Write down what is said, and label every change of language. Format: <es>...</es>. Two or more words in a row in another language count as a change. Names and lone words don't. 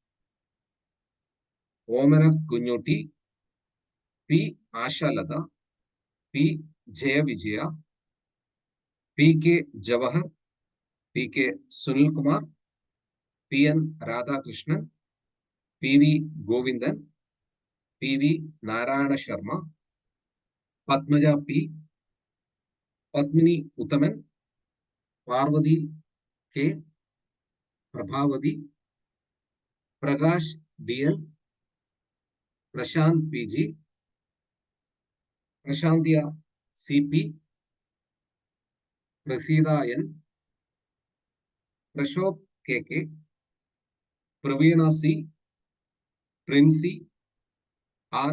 <ml>ഓമന കുഞ്ഞുട്ടി, P ആശാലത, P ജയവിജയ, PK ജവഹർ, PK സുനിൽകുമാർ, PN രാധാകൃഷ്ണൻ, PV Govindan, PV Narayana Sharma, Padmaja P, Padmini Uttaman, Parvati K, Prabhavati, Prakash DL, Prashant PG, Prashantia CP, Prasida N, Prashop KK, Praveena C, Princey R.</ml>